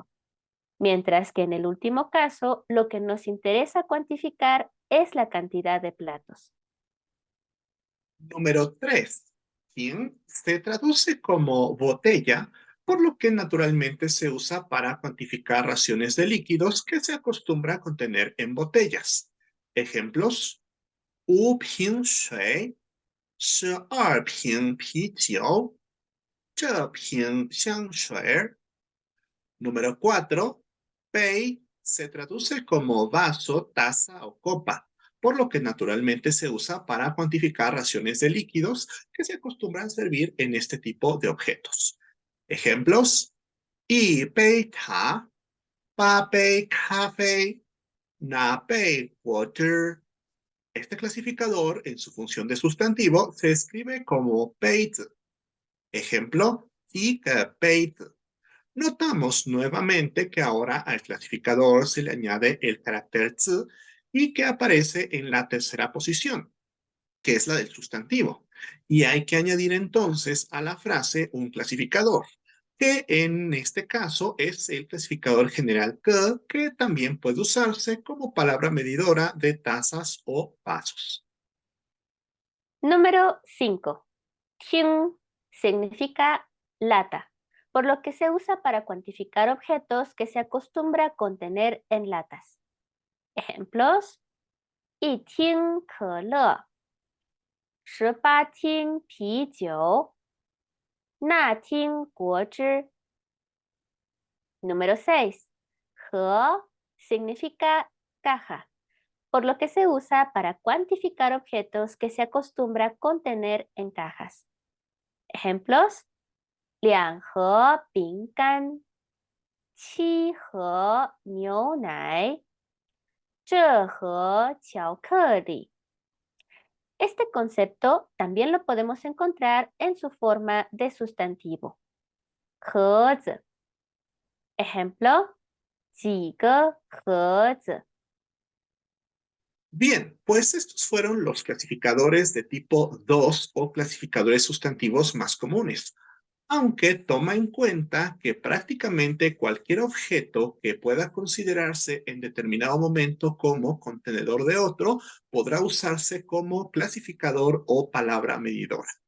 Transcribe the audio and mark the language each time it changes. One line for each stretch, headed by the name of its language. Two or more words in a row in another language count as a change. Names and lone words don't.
Spanish: Mientras que en el último caso, lo que nos interesa cuantificar es la cantidad de platos. Número 3. Tin se traduce como botella, por lo que naturalmente se usa para cuantificar raciones de líquidos que se acostumbra a contener en botellas. Ejemplos:
Chinese: 5瓶水是2瓶啤酒，这瓶香水。
Spanish: Número 4. Pei se traduce como vaso, taza o copa, por lo que naturalmente se usa para cuantificar raciones de líquidos que se acostumbran a servir en este tipo de objetos. Ejemplos:
Chinese: 一杯茶，8杯咖啡，那杯果汁。
Spanish: Este clasificador, en su función de sustantivo, se escribe como 杯子.
Chinese: Ejemplo: 一个杯子.
Spanish: Notamos nuevamente que ahora al clasificador se le añade el carácter "zi" y que aparece en la tercera posición, que es la del sustantivo. Y hay que añadir entonces a la frase un clasificador, que en este caso es el clasificador general que también puede usarse como palabra medidora de tazas o vasos. Número 5. Ting significa lata, por lo que se usa para cuantificar objetos que se acostumbra a contener en latas. Ejemplos:
Chinese: 一听可乐，18听啤酒，那听果汁。
Spanish: Número 6. He significa caja, por lo que se usa para cuantificar objetos que se acostumbra a contener en cajas. Ejemplos:
Chinese: 2盒饼干，7盒牛奶，这盒巧克力.
Spanish: Este concepto también lo podemos encontrar en su forma de sustantivo.
Chinese: 盒子. Ejemplo: 几个盒子.
Spanish: Bien, pues estos fueron los clasificadores de tipo 2 o clasificadores sustantivos más comunes, aunque toma en cuenta que prácticamente cualquier objeto que pueda considerarse en determinado momento como contenedor de otro podrá usarse como clasificador o palabra medidora.